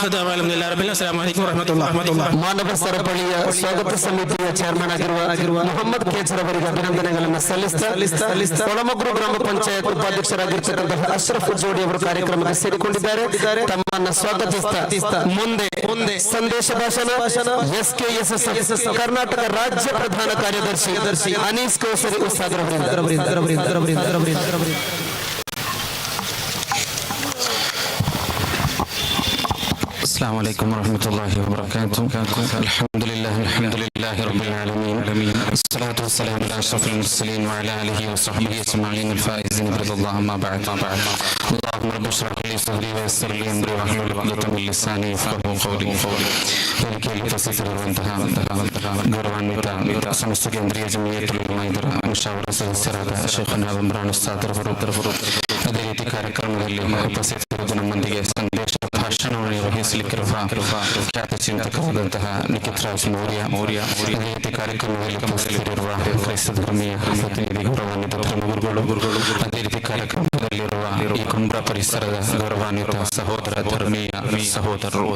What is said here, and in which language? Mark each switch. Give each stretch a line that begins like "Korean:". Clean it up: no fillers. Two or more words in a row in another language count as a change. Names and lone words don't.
Kannada: ಮಾನವ ಸರಪಳಿಯ ಸ್ವಾಗತ ಸಮಿತಿಯ ಚೇರ್ಮನ್ ಆಗಿರುವ ಮೊಹಮ್ಮದ್ ಕೇಸರ್ ಅವರಿಗೆ ಅಭಿನಂದನೆಗಳನ್ನು ಸಲ್ಲಿಸ್ತಾ ಒಳಮಗ್ರು ಗ್ರಾಮ ಪಂಚಾಯತ್ ಉಪಾಧ್ಯಕ್ಷರಾಗಿರ್ತಕ್ಕಂತಹ ಅಶ್ರಫ್ ಜೋಡಿ ಅವರು ಕಾರ್ಯಕ್ರಮಕ್ಕೆ ಸೇರಿಕೊಂಡಿದ್ದಾರೆ. ತಮ್ಮನ್ನು ಸ್ವಾಗತಿಸ್ತಾ ಮುಂದೆ ಸಂದೇಶ ಭಾಷಣ SKSS ಕರ್ನಾಟಕ ರಾಜ್ಯ ಪ್ರಧಾನ ಕಾರ್ಯದರ್ಶಿ ಅನೀಸ್ ಕೌಸರಿ ಉಸ್ತಾದ್ ರವರಿಂದ.
Arabic: السلام عليكم ورحمة الله وبركاته. الحمد لله رب العالمين، الصلاة والسلام على أشرف المرسلين وعلى آله وصحبه أجمعين الفائزين برضا الله. أما بعد، اللهم رب اشرح لي صدري ويسر لي أمري واحلل عقدة من لساني يفقهوا قولي.
Kannada: ಗೌರವಾನ್ವಿತ ಸಮಸ್ತ ಕೇಂದ್ರೀಯ ಜಮಿಯತುಲ್ ಉಲಮಾ ಇದರ ಮುಷಾವರ ಸದಸ್ಯರಾದ ಶೇಖುನಾ ಇಮ್ರಾನ್ ಉಸ್ತಾದ್ ರವರು, ಅದೇ ರೀತಿ ಕಾರ್ಯಕ್ರಮದಲ್ಲಿ ಉಪಸ್ಥಿತರಿದ್ದು ನಮ್ಮೊಂದಿಗೆ ಸಂದೇಶ ಭಾಷಣವನ್ನು ನಿರ್ವಹಿಸಲಿಕ್ಕಿರುವ ಖ್ಯಾತ ಚಿಂತಕರಾದಂತಹ ನಿಖಿತ್ ರಾಜ್ ಮೌರ್ಯ, ಅದೇ ರೀತಿ ಕಾರ್ಯಕ್ರಮದಲ್ಲಿ ಉಪಸ್ಥಿತರಿರುವ ಕ್ರೈಸ್ತ ಧರ್ಮೀಯ ಪ್ರತಿನಿಧಿ ಗೌರವಾನ್ವಿತ ಗುರುಗಳು, ಅದೇ ರೀತಿ ಕಾರ್ಯಕ್ರಮದಲ್ಲಿರುವ ಈ ಕುಂಬ್ರಾ ಪರಿಸರದ ಗೌರವಾನ್ವಿತ ಸಹೋದರರು.